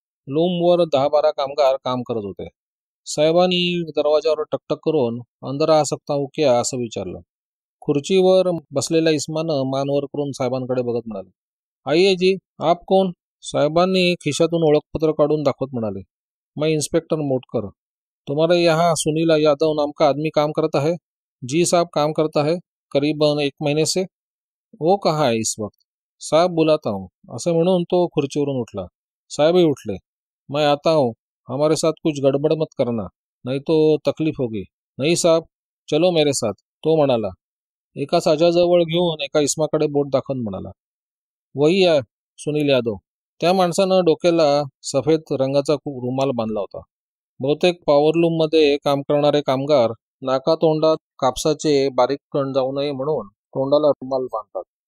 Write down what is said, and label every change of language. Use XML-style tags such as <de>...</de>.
<mr>लूमवर 10-12 कामगार काम करत होते. साहेबांनी दरवाजावर टकटक करून</mr> <hi>अंदर आ सकता हूं क्या</hi> <mr>असं विचारलं. खुर्चीवर बसलेल्या इस्मानं मान वर करून साहेबांकडे बघत म्हणाले,</mr> <hi>आइये जी, आप कौन?</hi> <mr>साहेबांनी खिशातून ओळखपत्र काढून दाखवत म्हणाले,</mr> <hi>मैं इंस्पेक्टर मोटकर. तुम्हारे यहाँ सुनील यादव नाम का आदमी काम करता है? जी साहब, काम करता है, करीबन 1 महीने से. वो कहाँ है इस वक्त? साहब बुलाता हूँ,</hi> <mr>असं म्हणून तो खुर्चीवरून उठला. साहेबही उठले.</mr> <hi>मैं आता हूँ, हमारे साथ कुछ गडबड मत करना, नहीं तो तकलीफ होगी. नहीं साहब, चलो मेरे साथ,</hi> <mr>तो म्हणाला. एका साजाजवळ घेऊन एका इस्माकडे बोट दाखवून म्हणाला, वही आहे सुनील यादव. त्या माणसानं डोक्याला सफेद रंगाचा रुमाल बांधला होता. बहुतेक पॉवरलूममध्ये काम करणारे कामगार नाकातोंडात कापसाचे बारीक कण जाऊ नये म्हणून तोंडाला रुमाल बांधतात.</mr>